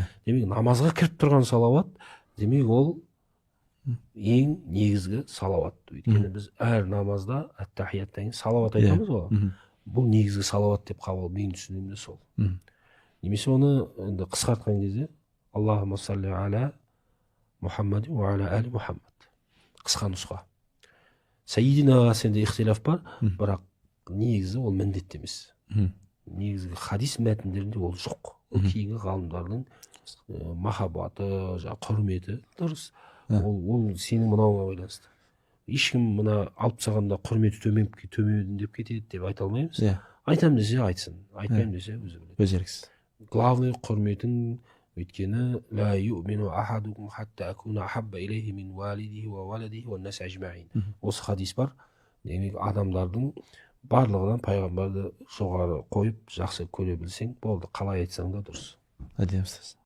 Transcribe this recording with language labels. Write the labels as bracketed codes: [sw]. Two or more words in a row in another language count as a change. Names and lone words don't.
[kk] Демек, намазға кіріп тұрған салауат, демек ол ең негізгі салауат. Өйткені біз әр намазда әт-тахияттан кейін салауат айтамыз ғой. Бұл негізгі салауат деп қабыл, менің түсінігімде сол. Немесе оны енді қысқартқан кезде [ar] اللهم صل على محمد و على آل محمد. [kk] Қысқа нұсқа. Саидинаға сенде ихтилаф бар, бірақ негізі ол міндетті емес. Негізгі хадис мәтіндерінде ол жоқ. Ол кейінгі ғалымдардың махаббаты, құрметі дұрыс. Ол сенің мынауға байланысты. Ешкім мына алып тастағанда құрметі төмендеп кетеді деп айта алмаймыз. Айтам десе айтсын, айтпаймын десе өзі біледі. Өз еркісіз. Главный құрметін, өйткені [ar] لا يؤمن أحدكم حتى أكون أحب إليه من والده و ولده و الناس أجمعين. [kk] Осы хадис бар. Демек, адамдардың барлығынан пайғамбарды жоғары қойып, жақсы көре білсең, болды, қалай айтсаң да дұрыс. Әдемі сөз.